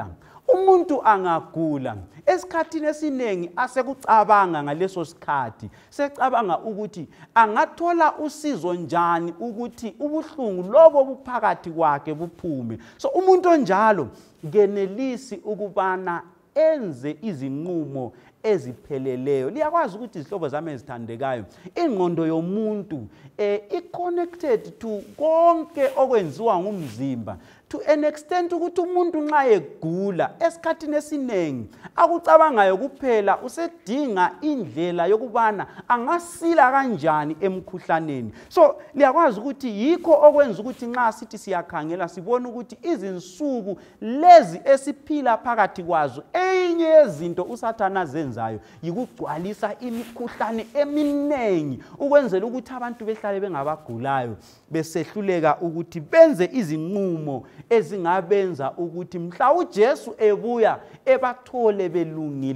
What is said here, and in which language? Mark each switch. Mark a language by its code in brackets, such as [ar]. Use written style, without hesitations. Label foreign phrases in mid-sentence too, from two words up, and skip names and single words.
[nd] Umuntu angagula esikhathini esinengi asekucabanga ngaleso sikhathi secabanga ukuthi angathola usizo njani ukuthi ubuhlungu lobo buphakathi kwakhe buphume. So umuntu onjalo genelisi ukubana enze izinqumo ezipheleleyo. Liyakwazi ukuthi izihlobo zami ezithandekayo ingqondo yomuntu [en] i-connected to [nd] konke okwenziwa ngumzimba [en] to an extent [nd] ukuthi umuntu nxa egula esikhathini esiningi akucabangayo kuphela usedinga indlela yokubana angasila kanjani emkhuhlaneni. So liyakwazi ukuthi yikho okwenza ukuthi nxa sithi siyakhangela sibone ukuthi izinsuku lezi esiphila phakathi kwazo enye yezinto uSathane azenzayo yikugcwalisa imikhuhlane eminengi ukwenzela ukuthi abantu behlale bengabagulayo besehluleka ukuthi benze izinqumo ezingabenza ukuthi mhla uJesu ebuya ebathole belungile.